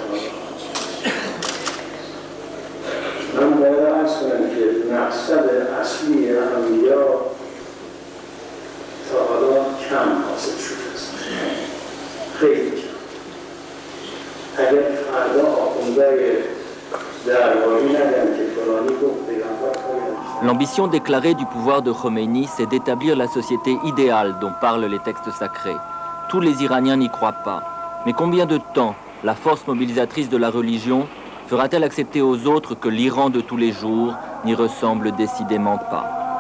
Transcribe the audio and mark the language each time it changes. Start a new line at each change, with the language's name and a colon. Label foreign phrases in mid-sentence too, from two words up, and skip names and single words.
Persian: من باید عرض کنم که مقصد اصلی انبیا تا حالا کم حاصل شده است، خیلی کم. اگر فردا آخوندهای درباری نگم که فلانی گفت پیغمبر خواهید.
French: L'ambition déclarée du pouvoir de Khomeini, c'est d'établir la société idéale dont parlent les textes sacrés. Tous les Iraniens n'y croient pas. Mais combien de temps la force mobilisatrice de la religion fera-t-elle accepter aux autres que l'Iran de tous les jours n'y ressemble décidément pas ?